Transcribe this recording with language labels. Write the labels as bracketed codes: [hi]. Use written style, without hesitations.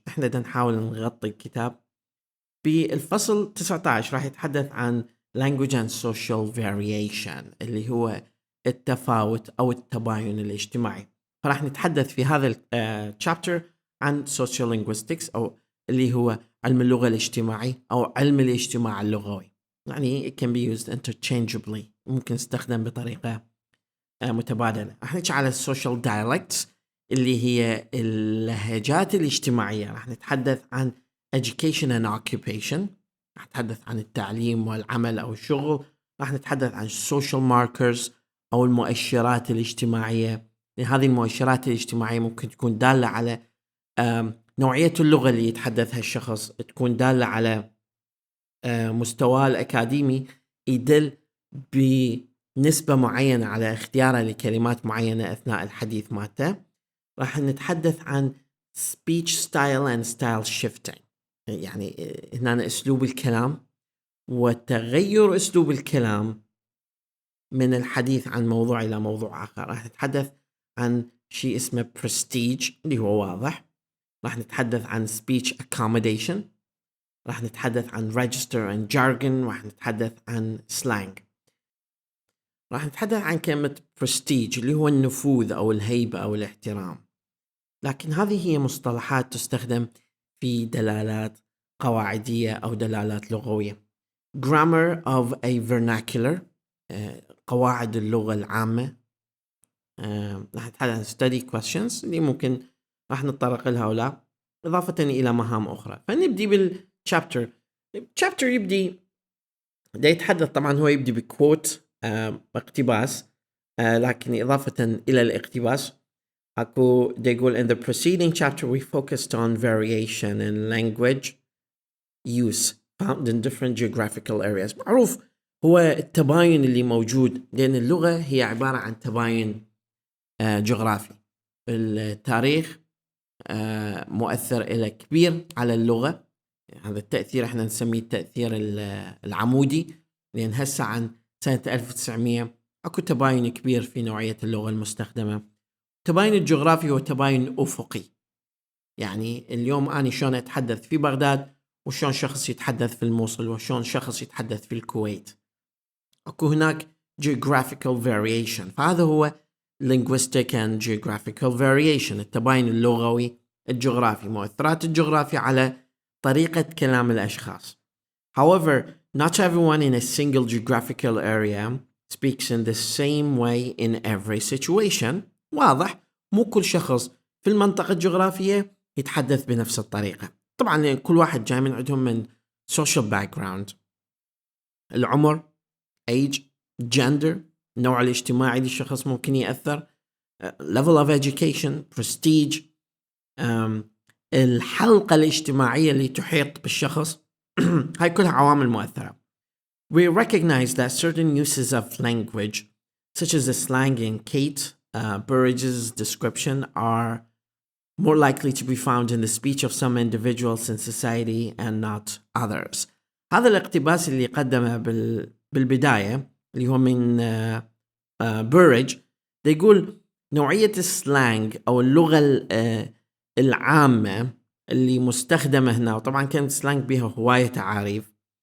[ar] إحنا نحاول نغطي الكتاب. بالفصل 19 راح يتحدث عن [en] language and social variation [ar] اللي هو التفاوت أو التباين الاجتماعي. فراح نتحدث في هذا chapter عن Sociolinguistics أو اللي هو علم اللغة الاجتماعي أو علم الاجتماع اللغوي. يعني [en] it can be used interchangeably، [ar] ممكن يستخدم بطريقة متبادلة. راح نحكي على [en] social dialects [ar] اللي هي اللهجات الاجتماعية. راح نتحدث عن [en] education and occupation، [ar] راح نتحدث عن التعليم والعمل أو الشغل. راح نتحدث عن [en] social markers [ar] أو المؤشرات الاجتماعية. هذه المؤشرات الاجتماعية ممكن تكون دالة على نوعية اللغة اللي يتحدثها الشخص، تكون دالة على مستواه الأكاديمي، يدل بنسبة معينة على اختياره لكلمات معينة أثناء الحديث مالته. راح نتحدث عن [en] speech style and style shifting، [ar] يعني هنا أسلوب الكلام وتغير أسلوب الكلام من الحديث عن موضوع إلى موضوع آخر. راح نتحدث عن شيء اسمه prestige اللي هو واضح. راح نتحدث عن [en] speech accommodation. [ar] راح نتحدث عن [en] register and jargon. [ar] راح نتحدث عن slang. راح نتحدث عن كلمة prestige اللي هو النفوذ أو الهيبة أو الاحترام، لكن هذه هي مصطلحات تستخدم في دلالات قواعدية أو دلالات لغوية. [en] grammar of a vernacular، [ar] قواعد اللغة العامة. راح نتحدث عن [en] study questions [ar] اللي ممكن راح نتطرق لها أو لا، إضافة إلى مهام أخرى. فنبدي بالchapter. chapter يبدي دا يتحدث، طبعا هو يبدي بكوت اقتباس، لكن إضافة إلى الاقتباس أكو دا يقول [en] in the preceding chapter we focused on variation in language use found in different geographical areas. [ar] معروف هو التباين اللي موجود، لأن اللغة هي عبارة عن تباين جغرافي. التاريخ مؤثر إلى كبير على اللغة. هذا التأثير احنا نسميه التأثير العمودي، لأن هسه عن سنة 1900 أكو تباين كبير في نوعية اللغة المستخدمة. التباين الجغرافي هو تباين أفقي، يعني اليوم أنا شلون أتحدث في بغداد وشلون شخص يتحدث في الموصل وشلون شخص يتحدث في الكويت. أكو هناك [en] geographical variation، [ar] فهذا هو [en] linguistic and geographical variation، [ar] التباين اللغوي الجغرافي، مؤثرات الجغرافيا على طريقة كلام الأشخاص. [en] However, not everyone in a single geographical area speaks in the same way in every situation. [ar] واضح مو كل شخص في المنطقة الجغرافية يتحدث بنفس الطريقة، طبعا لأن كل واحد جاي من عندهم من [en] social background، [ar] العمر، age، gender، النوع الاجتماعي للشخص ممكن يأثر، [en] level of education، [ar] prestige، الحلقة الاجتماعية اللي تحيط بالشخص. هاي كلها عوامل مؤثرة. [en] We recognize that certain uses of language, such as the slang in Kate Burridge's description, are more likely to be found in the speech of some individuals in society and not others. [ar] هذا الاقتباس اللي قدمه بالبداية اللي هو من بوريدج، يقول نوعية السلانج أو اللغة العامة اللي مستخدمة هنا، وطبعا كانت سلانج بها هواية تعاريف.